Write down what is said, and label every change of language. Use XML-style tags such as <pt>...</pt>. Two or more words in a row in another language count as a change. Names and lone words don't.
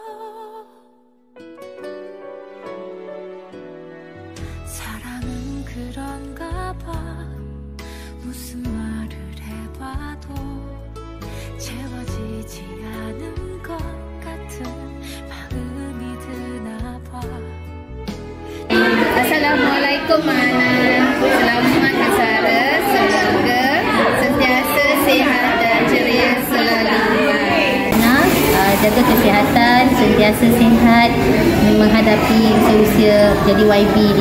<ko>사랑은 그런가 봐. 무슨 말을 해봐도 채워지지 않은 것 같은 마음이 드나 봐.</ko> <ms>Assalamualaikum Ana. Selamat bersara. Semoga sentiasa sihat dan ceria selalu. jaga kesihatan, sentiasa sihat menghadapi usia-usia jadi YB ni.</ms>